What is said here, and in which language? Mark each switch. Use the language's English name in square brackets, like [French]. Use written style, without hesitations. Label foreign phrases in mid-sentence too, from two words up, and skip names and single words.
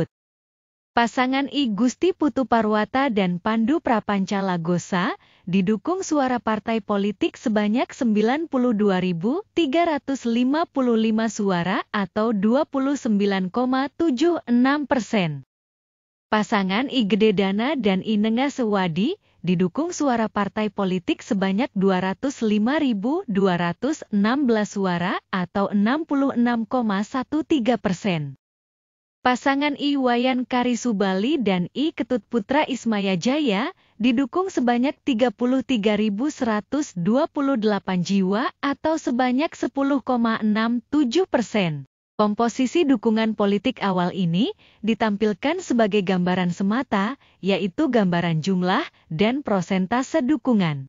[Indonesian] Pasangan I Gusti Putu Parwata dan Pandu Prapanca-Lagosa didukung suara partai politik sebanyak 92.355 suara atau 29,76%. Pasangan I Gede Dana dan I Nenga Sewadi didukung suara partai politik sebanyak 205.216 suara atau 66,13%. Pasangan I Wayan Karisubali dan I Ketut Putra Ismaya Jaya didukung sebanyak 33.128 jiwa atau sebanyak 10,67%. Komposisi dukungan politik awal ini ditampilkan sebagai gambaran semata, yaitu gambaran jumlah dan prosentase dukungan.